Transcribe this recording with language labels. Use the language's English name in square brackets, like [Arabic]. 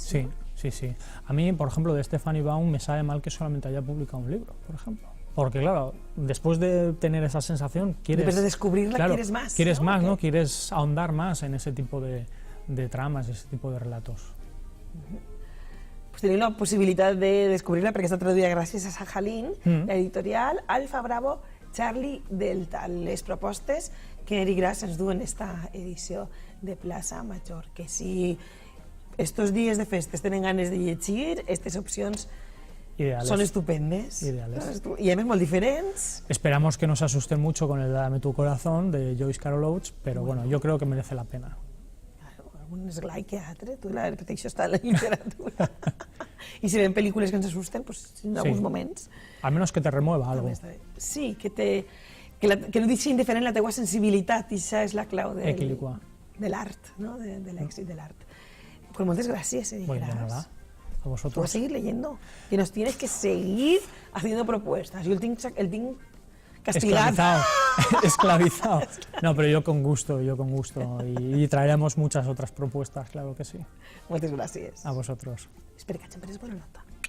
[Spanish] Sí, sí, sí. A mí, por ejemplo, de Stephanie Baum me sabe mal que solamente haya publicado un libro, por ejemplo. Porque claro, después de tener esa sensación, después de descubrirla, claro, quieres más. Quieres más, ¿no? Quieres ahondar más en ese tipo de tramas, ese tipo de relatos. [Catalan] Pues tenim la possibilitat de descobrir-la perquè està traduïda gràcies a Sajalín, l'editorial Alfa Bravo Charlie Delta, les propostes que Eric Gras ens du en esta edició de Plaça Major. Que si estos dies de festes tenen ganes de llegir, aquestes opcions son estupendes. [Spanish] Ideales. Y además muy diferentes. Esperamos que no se asusten mucho con el Dame tu corazón de Joyce Carol Oates, pero bueno, yo creo que merece la pena. [Catalan] Un esglai que altre, la repetició està en la literatura. I si ven pel·lícules que ens asusten, pues, en alguns moments... [Spanish] Al menos que te remueva algo. [Catalan] Sí, que no deixi indiferent la teua sensibilitat, i això és la clau de l'art, no? De l'èxit de l'art. Pues moltes gràcies, Eric Gras. [Spanish] De nada. A vosotros. Tú vas a seguir leyendo, que nos tienes que seguir haciendo propuestas. Yo el tengo castigado. Esclavizado. No, pero yo con gusto. Y traeremos muchas otras propuestas, claro que sí. Muchas gracias. A vosotros. Espera que siempre es buena nota.